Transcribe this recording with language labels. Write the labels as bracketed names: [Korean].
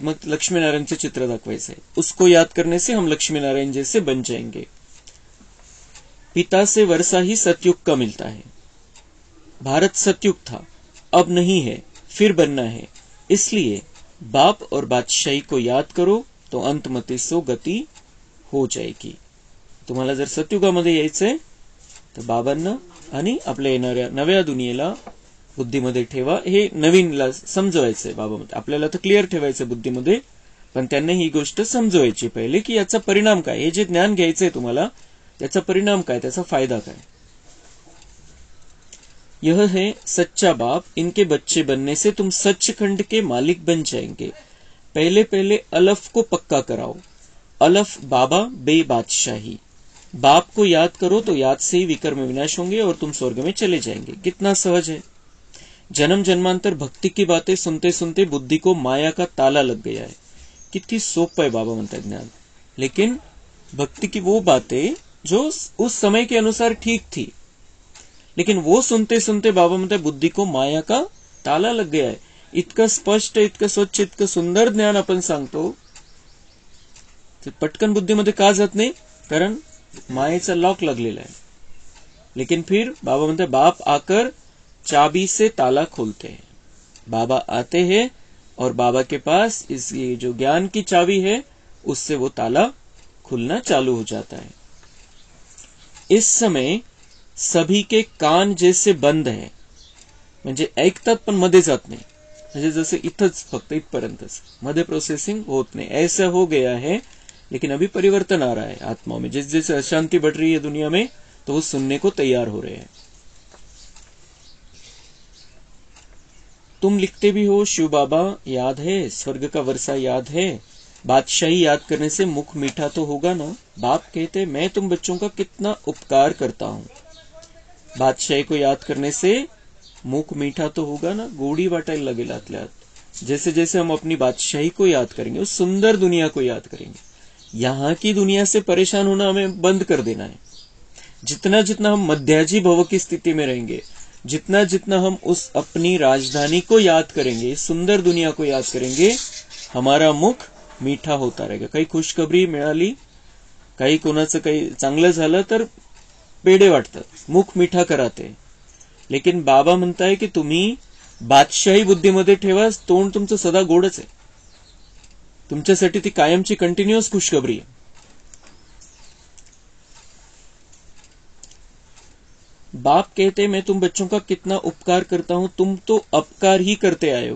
[Marathi] मग लक्ष्मी नारायणचे चित्र दाखवायचे, [Hindi] उसको याद करने से हम लक्ष्मी नारायण जैसे बन जाएंगे. पिता से वर्षा ही सतयुग का मिलता है. भारत सतयुग था, अब नहीं है, फिर बनना है. इसलिए बाप और बादशाही को याद करो तो अंतमती सो गती हो जाएगी. [Marathi] तुम्हाला जर सतयुगामध्ये यायचंय तर बाबांना आणि आपल्या येणाऱ्या नव्या दुनियेला बुद्धीमध्ये ठेवा. हे नवीनला समजवायचंय बाबामध्ये. आपल्याला तर क्लिअर ठेवायचं बुद्धीमध्ये, पण त्यांना ही गोष्ट समजवायची पहिले की याचा परिणाम काय. हे जे ज्ञान घ्यायचंय तुम्हाला, त्याचा परिणाम काय, त्याचा फायदा काय. [Hindi] यह है सच्चा बाप। इनके बच्चे बनने से तुम सचखंड के मालिक बन जाएंगे। पहले पहले अलफ को पक्का कराओ। अलफ बाबा बे बादशाही। बाप को याद करो तो याद से ही विकर्म विनाश होंगे और तुम स्वर्ग में चले जाएंगे। कितना सहज है। जन्म जन्मांतर भक्ति की बातें सुनते सुनते बुद्धि को माया का ताला लग गया है। कितनी सोप है बाबा म्हणता ज्ञान। लेकिन भक्ति की वो बातें जो उस समय के अनुसार ठीक थी, लेकिन वो सुनते सुनते बाबा म्हणता बुद्धि को माया का ताला लग गया है। [Marathi] इतकं स्पष्ट, इतकं स्वच्छ, इतकं सुंदर ज्ञान आपण सांगतो, ते पटकन बुद्धीमध्ये का जात नाही? कारण मायेचा लॉक लगलेला [Hindi] है। लेकिन फिर बाबा म्हणते बाप आकर चाबी से ताला खोलते हैं। बाबा आते हैं और बाबा के पास इस ये जो ज्ञान की चाबी है उससे वो ताला खुलना चालू हो जाता है। इस समय सभी के कान जैसे बंद है, [Marathi] म्हणजे ऐकतात पण मध्ये जात नाही, म्हणजे जसे इथंच फक्त इथपर्यंतच, मध्ये प्रोसेसिंग होत नहीं। [Hindi] ऐसा हो गया है। लेकिन अभी परिवर्तन आ रहा है आत्मा में। जिस जैसे अशांति बढ़ रही है दुनिया में तो वो सुनने को तैयार हो रहे हैं। तुम लिखते भी हो शिव बाबा याद है, स्वर्ग का वर्षा याद है, बादशाही याद करने से मुख मीठा तो होगा ना। बाप कहते मैं तुम बच्चों का कितना उपकार करता हूँ। बादशाही को याद करने से मुख मीठा तो होगा ना, [Marathi] गोडी वाटायला लगेल आतल्यात। [Hindi] जैसे जैसे हम अपनी बादशाही को याद करेंगे, उस सुंदर दुनिया को याद करेंगे, यहाँ की दुनिया से परेशान होना हमें बंद कर देना है। जितना जितना हम मध्याजी भव की स्थिति में रहेंगे, जितना जितना हम उस अपनी राजधानी को याद करेंगे, सुंदर दुनिया को याद करेंगे, हमारा मुख मीठा होता रहेगा। [Marathi] काही खुशखबरी मिळाली, काही कोणाचं काही चांगलं झालं तर पेढे वाटतात, [Hindi] मुख मीठा कराते। [Marathi] लेकिन बाबा म्हणताय की तुम्ही बादशाही बुद्धीमध्ये ठेवा, तोंड तुमचं सदा गोडच आहे। तुमच्यासाठी ती कायमची कंटिन्युअस खुशखबरी आहे। [Hindi] बाप कहते मैं तुम बच्चों का कितना उपकार करता हूं, तुम तो अपकार ही करते आए हो।